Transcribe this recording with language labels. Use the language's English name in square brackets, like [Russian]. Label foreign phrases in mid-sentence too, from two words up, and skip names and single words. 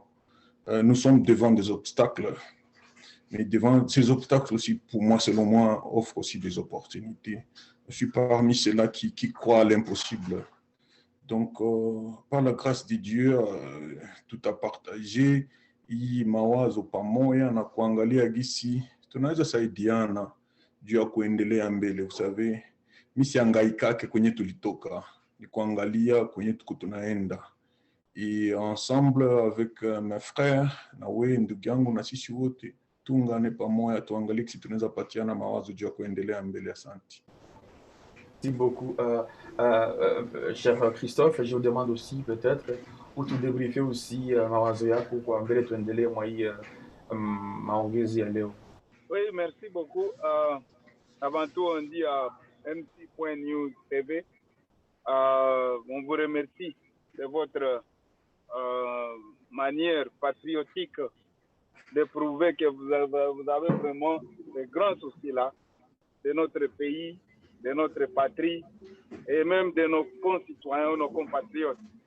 [French] Nous sommes devant des obstacles, mais devant ces obstacles aussi, pour moi, selon moi, offrent aussi des opportunités. Je suis parmi ceux-là qui croient à l'impossible. Donc, par la grâce de Dieu, tout a partagé. [Swahili] Hii mawazo pamoja na kuangalia gisi tunaweza saidiana juu ya kuendelea mbele. [French] Vous savez, [Swahili] mimi siangaikake kwenye tulitoka, ni kuangalia kwenye tuko tunaenda. [French] Et ensemble avec mes frères, [Swahili] na wewe ndugu yangu na sisi wote, tuungane pamoja tuangalie kisi tunaweza patiana mawazo juu ya kuendelea mbele. Asante. [French] Merci beaucoup, cher Christophe. Je vous demande aussi peut-être, ou tu débriefer aussi [Swahili] mawazo yako kwa mbele tuendelee mwa hii maongezi ya leo. [French] Oui, merci beaucoup. Avant tout, on dit à MC.News TV, on vous remercie de votre manière patriotique de prouver que vous avez vraiment de grands soucis là, de notre pays, de notre patrie et même de nos concitoyens, nos compatriotes.